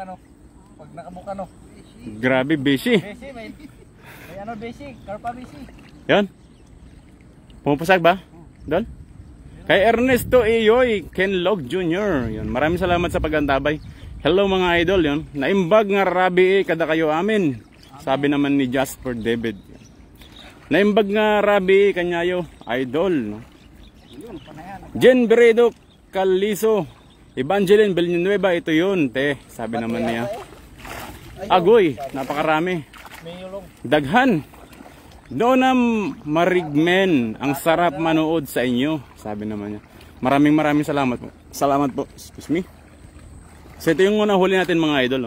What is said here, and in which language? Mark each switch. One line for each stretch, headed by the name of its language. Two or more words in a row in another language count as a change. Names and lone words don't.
Filipino: Pag nakabuka no. Grabe, busy. Besi, may ano besi, karpa besi. Yan. Pumapasag ba? Doon? Kay Ernesto Iyoy, Ken Log Jr. Yun, maraming salamat sa pagantabay. Hello mga idol, yun.
Iloko: Naimbag nga rabi kada kayo amin.
Filipino: Sabi naman ni Jasper David.
Iloko: Naimbag nga rabi kanyayo, idol, no?
Filipino: Jen Beredo Caliso, Evangeline Villanueva, ito yun, te. Sabi naman niya. Agoy, napakarami. Daghan. Donam Marigmen, ang sarap manood sa inyo. Sabi naman niya. Maraming salamat po. Salamat po. Excuse me. So ito yung nahuli natin mga idol, no?